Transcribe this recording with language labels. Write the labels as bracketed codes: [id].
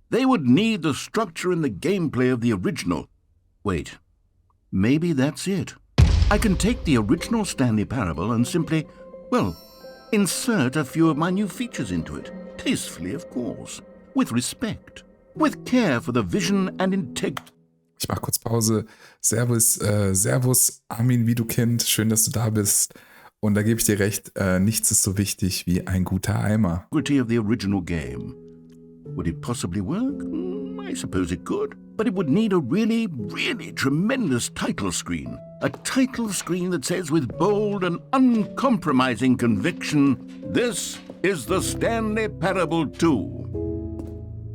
[en] They would need the structure and the gameplay of the original. Wait, maybe that's it. I can take the original Stanley Parable and simply, well, insert a few of my new features into it. Tastefully, of course. With respect. With care for the vision and integrity. [de] Ich mach kurz Pause. Servus, Armin, wie du Kind. Schön, dass du da bist. Und da gebe ich dir recht, nichts ist so wichtig wie ein guter Eimer. [en] Of the original game. Would it possibly work? I suppose it could. But it would need a really, really tremendous title screen. A title screen that says with bold and uncompromising conviction, "This is the Stanley Parable 2.